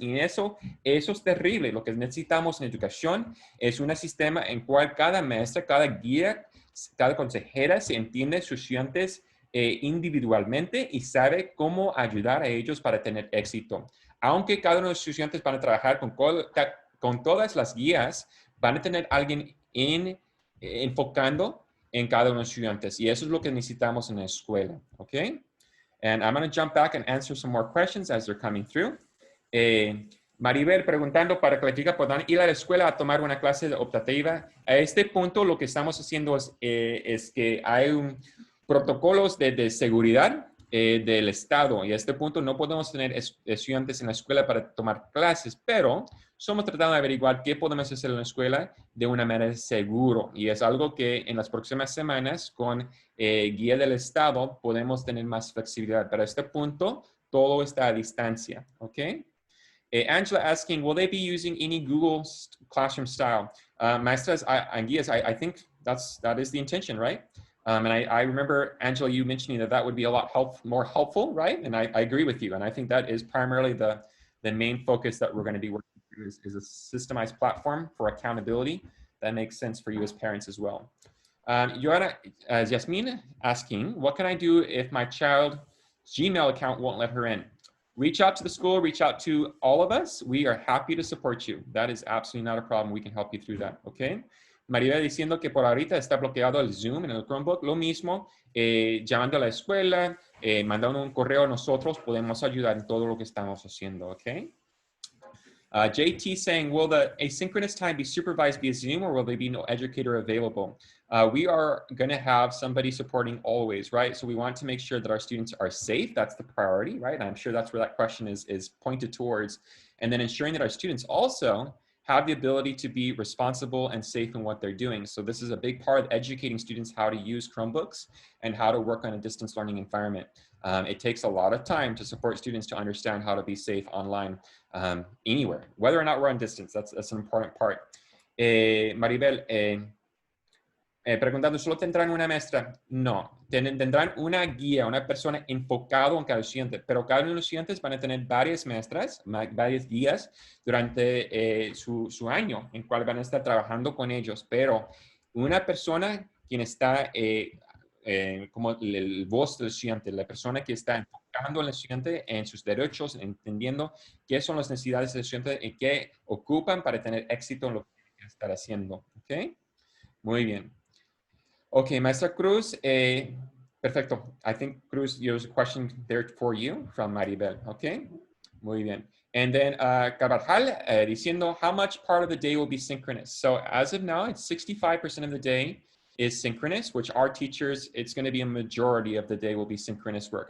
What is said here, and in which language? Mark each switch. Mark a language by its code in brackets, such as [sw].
[es] Y eso es terrible. Lo que necesitamos en educación es un sistema en cual cada maestra, cada guía, cada consejera se entiende sus estudiantes individualmente y sabe cómo ayudar a ellos para tener éxito. Aunque cada uno de los estudiantes van a trabajar con todas las guías, van a tener alguien enfocando en cada uno de los estudiantes. Y eso es lo que necesitamos en la escuela, ¿ok? [en] And I'm going to jump back and answer some more questions as they're coming through. [es] Maribel preguntando para que las chicas puedan ir a la escuela a tomar una clase optativa. A este punto lo que estamos haciendo es que hay protocolos de seguridad del Estado, y a este punto no podemos tener estudiantes en la escuela para tomar clases, pero somos tratando de averiguar qué podemos hacer en la escuela de una manera segura, y es algo que en las próximas semanas con guía del Estado podemos tener más flexibilidad. Pero a este punto todo está a distancia, ¿ok? [en] Angela asking, will they be using any Google Classroom style? Maestras and guías, I think that is the intention, right? And I remember, Angela, you mentioning that would be a lot more helpful, right? And I agree with you. And I think that is primarily the main focus that we're going to be working through is a systemized platform for accountability that makes sense for you as parents as well. Yasmin asking, what can I do if my child's Gmail account won't let her in? Reach out to the school, reach out to all of us. We are happy to support you. That is absolutely not a problem. We can help you through that, okay? [es] María diciendo que por ahorita está bloqueado el Zoom en el Chromebook. Lo mismo, llamando a la escuela, mandando un correo a nosotros, podemos ayudar en todo lo que estamos haciendo, ¿ok? [en] JT saying, will the asynchronous time be supervised via Zoom or will there be no educator available? We are going to have somebody supporting always, right? So we want to make sure that our students are safe. That's the priority, right? And I'm sure that's where that question is pointed towards. And then ensuring that our students also have the ability to be responsible and safe in what they're doing. So this is a big part of educating students how to use Chromebooks and how to work on a distance learning environment. It takes a lot of time to support students to understand how to be safe online anywhere, whether or not we're on distance. That's an important part. [es] Maribel, preguntando, ¿solo tendrán una maestra? No, tendrán una guía, una persona enfocada en cada estudiante, pero cada uno de los estudiantes van a tener varias maestras, varias guías durante su año, en cual van a estar trabajando con ellos, pero una persona quien está como el voz del estudiante, la persona que está enfocando al estudiante en sus derechos, entendiendo qué son las necesidades del estudiante y qué ocupan para tener éxito en lo que quieren estar haciendo, ¿ok? Muy bien. Okay, Maestra Cruz, perfecto. [en] I think, Cruz, there's a question there for you from Maribel, okay? [es] Muy bien. [en] And then Carvajal diciendo, how much part of the day will be synchronous? So as of now, it's 65% of the day is synchronous, which our teachers, it's going to be a majority of the day will be synchronous work.